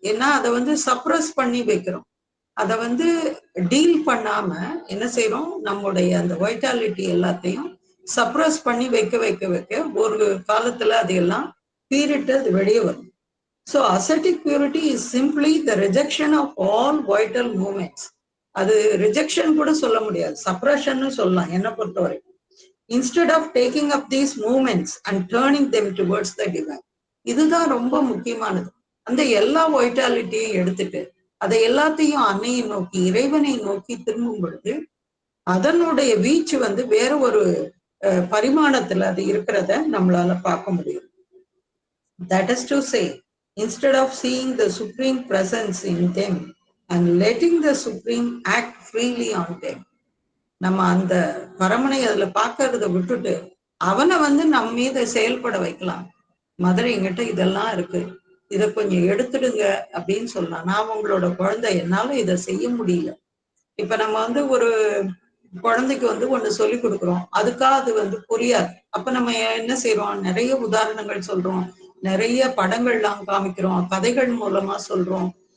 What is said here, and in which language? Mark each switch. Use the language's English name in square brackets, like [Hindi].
[Tamil] ஏன்னா அதை வந்து சப்ரஸ் பண்ணி வைக்கிறோம். அதை வந்து டீல் பண்ணாம என்ன செய்யறோம், நம்முடைய அந்த வைட்டாலிட்டி எல்லாத்தையும் சப்ரஸ் பண்ணி வைக்க வைக்க வைக்க ஒரு காலத்துல அது எல்லாம் பீரிட்டு அது வெளியே வரும். [English] So ascetic purity is simply the rejection of all vital moments. [Tamil] அது ரிஜெக்ஷன் கூட சொல்ல முடியாது, சப்ரஷன் சொல்லலாம் என்ன பொறுத்தவரை. [English] Instead of taking up these movements and turning them towards the divine, [Tamil] இதுதான் ரொம்ப முக்கியமானது. அந்த எல்லா வைட்டாலிட்டியும் எடுத்துட்டு அதை எல்லாத்தையும் அன்னையை நோக்கி இறைவனை நோக்கி திரும்பும் பொழுது அதனுடைய வீச்சு வந்து வேற ஒரு பரிமாணத்துல அது இருக்கிறத நம்மளால பார்க்க முடியும். [English] That is to say, instead of seeing the supreme presence in them and letting the supreme act freely on them, [Tamil] நம்ம அந்த பரமனை அதுல பார்க்கறத விட்டுட்டு அவனை வந்து நம்ம மீத செயல்பட வைக்கலாம். மதுரை எங்கிட்ட இதெல்லாம் இருக்கு, இதை கொஞ்சம் எடுத்துடுங்க அப்படின்னு சொல்லலாம். நான் உங்களோட குழந்தை, என்னால இதை செய்ய முடியல. இப்ப நம்ம வந்து ஒரு குழந்தைக்கு வந்து ஒண்ணு சொல்லி கொடுக்குறோம், அதுக்காக அது வந்து புரியாது. அப்ப நம்ம என்ன செய்யறோம், நிறைய உதாரணங்கள் சொல்றோம், நிறைய படங்கள்லாம் காமிக்கிறோம், கதைகள் மூலமா சொல்றோம்.